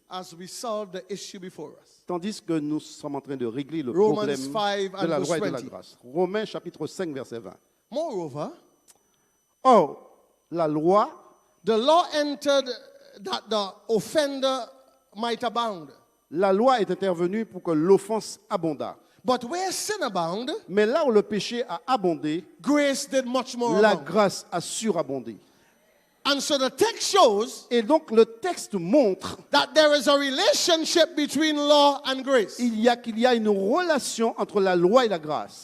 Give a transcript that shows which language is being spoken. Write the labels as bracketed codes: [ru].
[en] as we solve the issue before us. [fr] Tandis que nous sommes en train de régler le [en] Romans [fr] problème [en] 5 [fr] de la [en] and [fr] loi et de la [en] verse 20. [fr] grâce. Romains chapitre 5, verset 20. [en] Moreover, [fr] Or, la loi, [en] the law entered that the offender might abound. [fr] la loi est intervenue pour que l'offense abondât. [en] But where sin abounded, [fr] Mais là où le péché a abondé, [en] grace did much more [fr] la [en] abound. [fr] grâce a surabondé. [en] And so the text shows [fr] Et donc le texte montre [en] that there is a relationship between law and grace. [fr] qu'il y a une relation entre la loi et la grâce.